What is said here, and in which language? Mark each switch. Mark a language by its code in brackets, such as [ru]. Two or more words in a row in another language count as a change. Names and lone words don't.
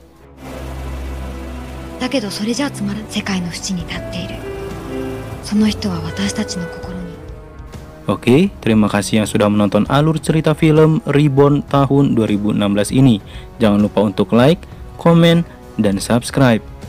[ja] だけどそれじゃつまらん世界の淵に立っているその人は私たちの心に [id] Oke, terima kasih yang sudah menonton alur cerita film Reborn tahun 2016 ini. Jangan lupa untuk like, komen, dan subscribe.